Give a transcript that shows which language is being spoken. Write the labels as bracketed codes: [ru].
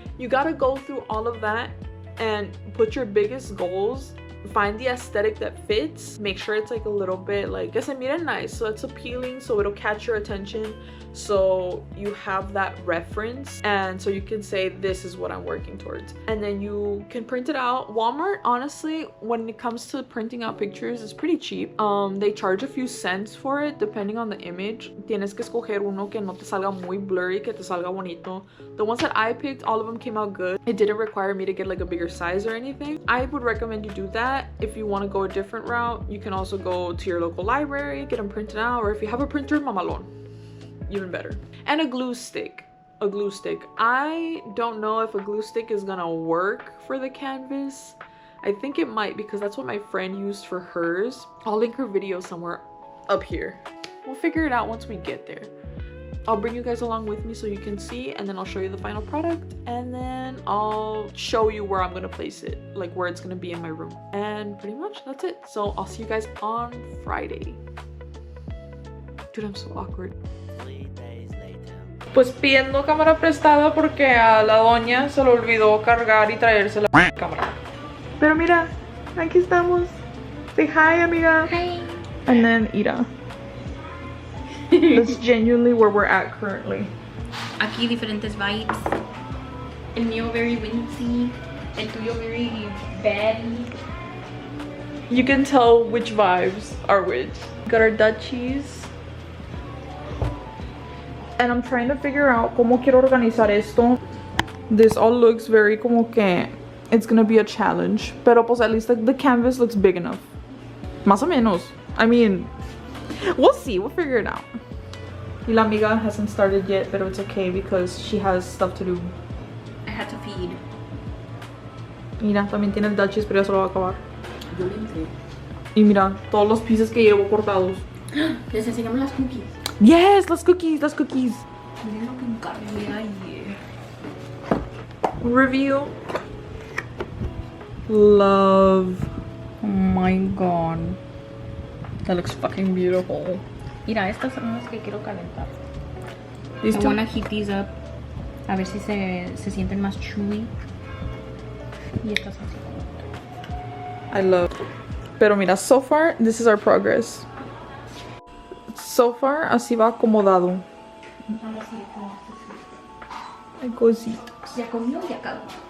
[en] You gotta go through all of that and put your biggest goals, find the aesthetic that fits, make sure it's like a little bit like [es] que se mire nice, [en] so it's appealing, so it'll catch your attention, so you have that reference, and so you can say this is what I'm working towards, and then you can print it out. Walmart, honestly, when it comes to printing out pictures, is pretty cheap. They charge a few cents for it depending on the image. [es] Tienes que escoger uno que no te salga muy blurry, que te salga bonito. [en] The ones that I picked, all of them came out good. It didn't require me to get like a bigger size or anything. I would recommend you do that. If you want to go a different route, you can also go to your local library, get them printed out, or if you have a printer, mamalon, even better. And a glue stick. I don't know if a glue stick is gonna work for the canvas. I think it might, because that's what my friend used for hers. I'll link her video somewhere up here. We'll figure it out once we get there. I'll bring you guys along with me so you can see, and then I'll show you the final product, and then I'll show you where I'm gonna place it, like where it's gonna be in my room. And pretty much that's it. So I'll see you guys on Friday. Dude, I'm so awkward. [es] Pues pidiendo cámara prestada porque a la doña se le olvidó cargar y traerse la cámara. Pero mira, aquí estamos. [en] Say hi, [es] amiga. [en] Hi. And then Ira. That's genuinely where we're at currently. [es] Aquí diferentes vibes. El mío [en] very wincy. [es] El tuyo [en] very baddie. You can tell which vibes are which. Got our Dutchies. And I'm trying to figure out [es] cómo quiero organizar esto. [en] This all looks very [es] como que [en] it's gonna be a challenge. [es] Pero pues [en] at least like the canvas looks big enough. [es] Más o menos. [en] I mean, we'll see. We'll figure it out. [es] Y la amiga [en] hasn't started yet, but it's okay because she has stuff to do. I had to feed. [es] Mira, también tiene el Dutchies, pero ya se lo va a acabar. Yo le entré. Y mira, todos los pieces que llevo cortados. Les enseñamos las cookies. Yes, las cookies, las cookies. Miren lo que encargué ayer. [en] Review. Love. Oh my god. That looks fucking beautiful. [es] Mira, estas son las que quiero calentar. [en] These I two? wanna heat these up. [es] A ver si se sienten más chewy. Y estas así. [en] I love. [es] Pero mira, [en] so far, this is our progress. So far, [es] así va acomodado. Ay, cositas. Ya comió y acabó.